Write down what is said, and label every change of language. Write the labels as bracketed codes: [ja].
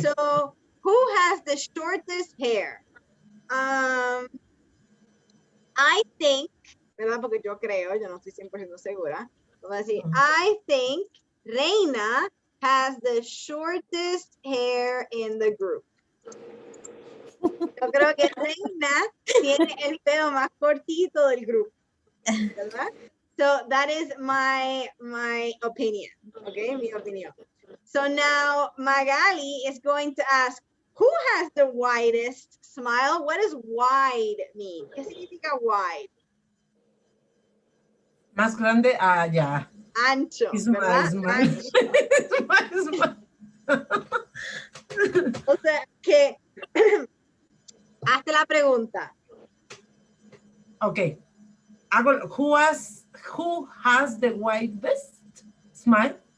[en] So who has the shortest hair? I think, [es] ¿verdad? Porque yo creo, yo no estoy 100% segura. Vamos a decir, [en] I think Reina has the shortest hair in the group. [es] Yo creo que Reina tiene el pelo más cortito del grupo, ¿verdad? [en] So that is my opinion, okay? [es] Mi opinión. [en] So now Magali is going to ask, who has the widest smile? What does wide mean? [es] ¿Qué significa wide? Más grande, ya. Ancho, ¿verdad? Ancho. O sea, que hazte la pregunta. [en] Okay. Who has the widest smile?